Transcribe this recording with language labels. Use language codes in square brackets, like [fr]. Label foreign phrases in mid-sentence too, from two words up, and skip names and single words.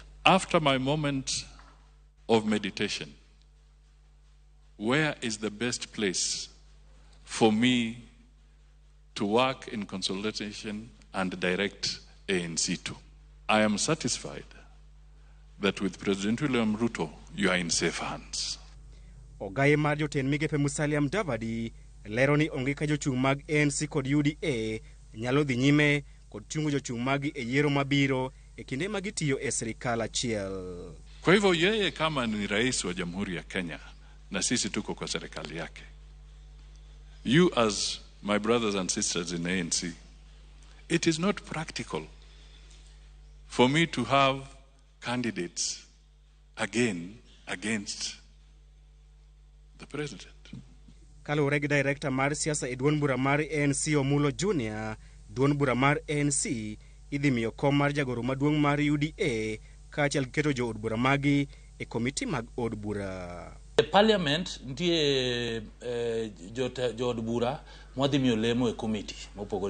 [en] After my moment of meditation, where is the best place for me to work in consolidation and direct ANC to? I am satisfied that with President William Ruto, you are in safe hands. [luo] Ogai mar jotend migepe Musalia Mudavadi lero ni onge ka jochung' mag ANC kod UDA nyalo dhi nyime kod chungo jochung' magi e yiero mabiro e kinde magitiyo e serikal achiel. [sw] Kwa hivyo yeye kama ni rais wa Jamhuri ya Kenya na sisi tuko kwa serikali yake, [en] you as my brothers and sisters in ANC, it is not practical for me to have candidates again against the president. [luo] Kalure gi director mar siasa e duond bura mar ANC Omulo Junior, duond bura mar ANC idhi miyo kom mar jagoro maduong' mar UDA kaachiel keto jo od bura magi e komiti mag od bura. [en] The parliament [luo] ndiye jo od bura mwadhi miyo lemo e komiti mopogore.